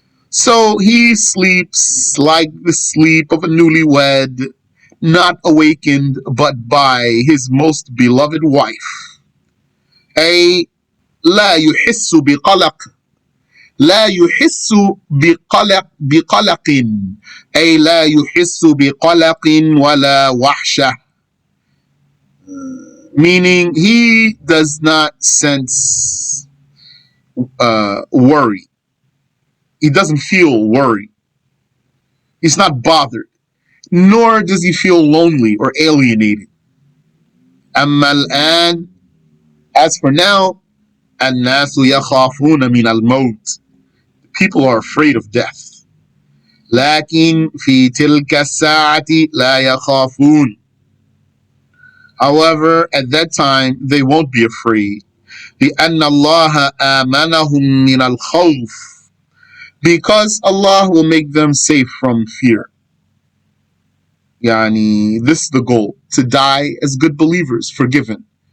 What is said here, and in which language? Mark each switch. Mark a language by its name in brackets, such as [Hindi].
[English] So he sleeps like the sleep of a newlywed, not awakened but by his most beloved wife. [Arabic] أي لا يحس بقلق لا يحس بقلق أي لا يحس بقلق ولا وحشة, [English] meaning he does not sense worry. He doesn't feel worry. He's not bothered, nor does he feel lonely or alienated. [Arabic] أما الآن, [English] as for now, [Arabic] الناس يخافون من الموت. [English] People are afraid of death. [Arabic] لكن في تلك الساعة لا يخافون. [English] However, at that time, they won't be afraid. [Arabic] لأن الله آمنهم من الخوف. [English] Because Allah will make them safe from fear. This is the goal, to die as good believers, forgiven.